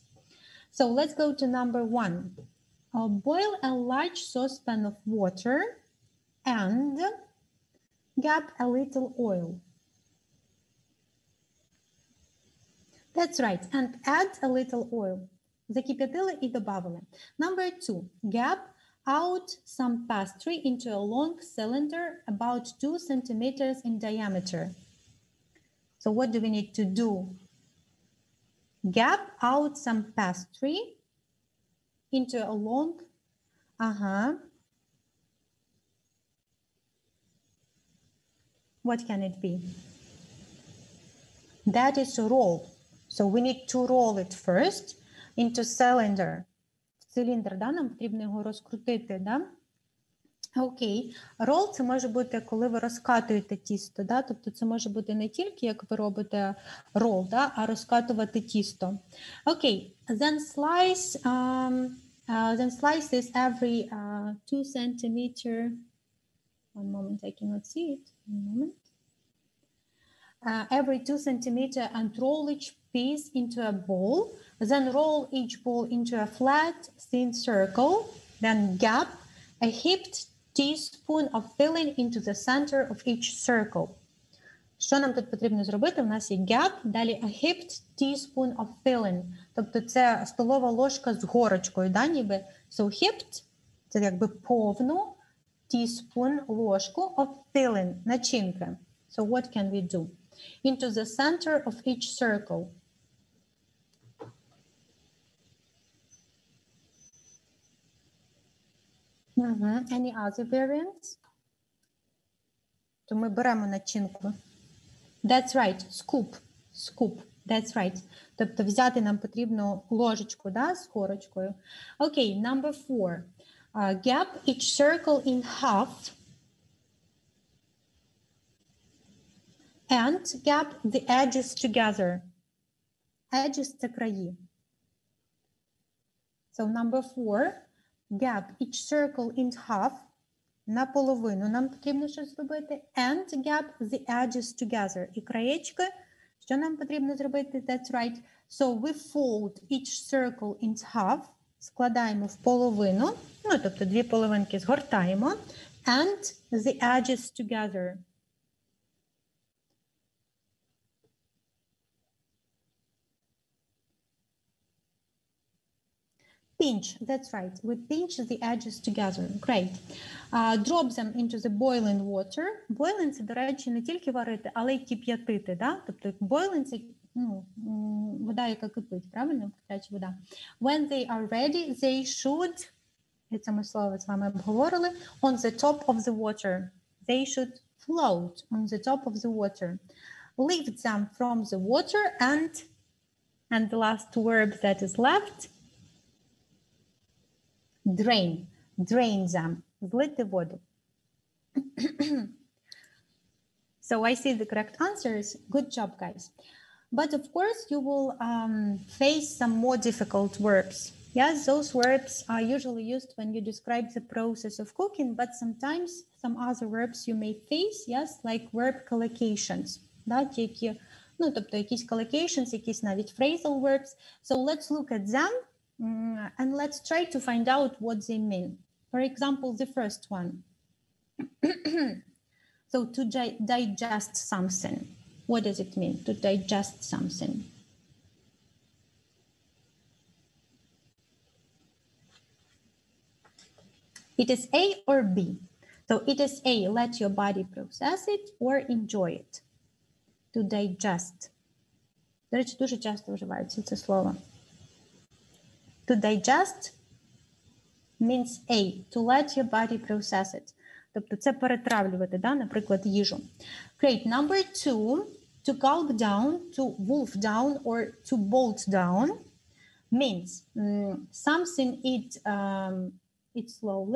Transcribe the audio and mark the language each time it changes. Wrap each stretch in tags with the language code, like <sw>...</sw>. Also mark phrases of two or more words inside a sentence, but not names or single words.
<en>So let's go to number 1. Boil a large saucepan of water and gap a little oil. That's right, and add a little oil.</en> <uk>Закип'ятили і добавили.</uk> <en>Number 2. Gap out some pastry into a long cylinder about 2 centimeters in diameter. So what do we need to do? Gap out some pastry into a long, What can it be? That is a roll. So we need to roll it first into cylinder.</en> <uk>Циліндр, да? Нам потрібно його розкрутити, да? Окей. Roll – це може бути, коли ви розкатуєте тісто, да? Тобто це може бути не тільки, як ви робите roll, да? А розкатувати тісто. Окей.</uk> <en>Then slice this every 2 centimeter. One moment, I cannot see it. One moment. Every 2 centimeter and roll each piece into a ball. Then roll each ball into a flat, thin circle. Then gap a heaped teaspoon of filling into the center of each circle.</en> <uk>Що нам тут потрібно зробити? У нас є gap, далі</uk> <en>a heaped teaspoon of filling.</en> <uk>Тобто це столова ложка з горочкою, да, ніби.</uk> <en>So heaped –</en> <uk>це якби повну, teaspoon – ложку,</uk> <en>of filling – начинки. So what can we do? Into the center of each circle. Any other variants?</en> <uk>То ми беремо начинку.</uk> <en>That's right. Scoop. Scoop. That's right.</en> <uk>Тобто взяти нам потрібно ложечку, да, з горочкою.</uk> <en>Okay, number 4. Gap each circle in half. And gap the edges together. Edges – це краї. So number 4. Gap each circle in half.</en> <uk>Наполовину нам потрібно щось зробити.</uk> <en>And gap the edges together.</en> <uk>І краєчки, що нам потрібно зробити?</uk> <en>That's right. So we fold each circle in half.</en> <uk>Складаємо в половину. Ну, тобто дві половинки згортаємо.</uk> <en>And the edges together. Pinch, that's right. We pinch the edges together. Great. Drop them into the boiling water. Boiling –</en> <uk>це, до речі, не тільки варити, але й кип'ятити, да? Тобто boiling – це вода, яка кипить, правильно? Кип'яча вода.</uk> <en>When they are ready, they should,</en> <uk>це ми слово з вами обговорили,</uk> <en>on the top of the water. They should float on the top of the water. Lift them from the water and the last verb that is left, drain. Drain them.</en> <uk>Злити воду.</uk> <en>So I see the correct answers. Good job, guys. But of course, you will face some more difficult verbs. Yes, those verbs are usually used when you describe the process of cooking, but sometimes some other verbs you may face, yes, like verb collocations.</en> <uk>Да, які, ну, тобто якісь collocations, якісь навіть</uk> <en>phrasal verbs. So let's look at them. And let's try to find out what they mean. For example, the first one. So to digest something. What does it mean to digest something? It is A or B. So it is A, let your body process it or enjoy it. To digest.</en> <uk>До речі, дуже часто вживається це слово.</uk> <en>To digest means A, to let your body process it.</en> <uk>Тобто це перетравлювати, да, наприклад, їжу.</uk> <en>Great. Number 2, to gulp down, to wolf down or to bolt down means something eat slowly.</en>